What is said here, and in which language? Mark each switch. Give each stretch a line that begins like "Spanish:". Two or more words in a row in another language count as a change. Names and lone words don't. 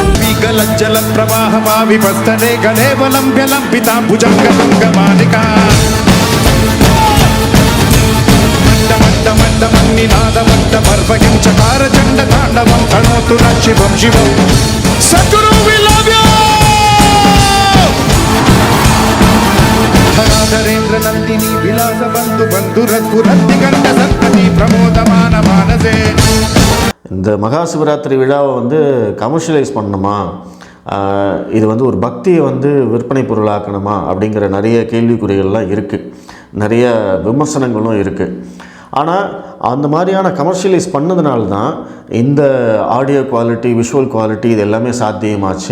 Sanskrit: विगलज्जलप्रवाहमाविपस्तने गलेवलम्ब्यलम्बिताम्बुजङ्गमालिका मण्डमण्डमण्डमन्निनादमण्डपर्वयं चकारचण्डताण्डवं तणोतु न शिवं शिवं.
English: सद्गुरु we love you.
Sanskrit: धराधरेन्द्र नन्दिनी विलास बन्धु बन्धुरद्भुरद्दिगण्ड सत्पति प्रमोदमान मानसे.
Tamil: இந்த மகா சிவராத்திரி விழாவை வந்து கமர்ஷியலைஸ் பண்ணணுமா, இது வந்து ஒரு பக்தியை வந்து விற்பனை பொருளாக்கணுமா அப்படிங்கிற நிறைய கேள்விக்குறிகள்லாம் இருக்குது, நிறைய விமர்சனங்களும் இருக்குது. ஆனால் அந்த மாதிரியான கமர்ஷியலைஸ் பண்ணதுனால தான் இந்த
English: audio quality, visual quality
Tamil: இது எல்லாமே சாத்தியமாச்சு.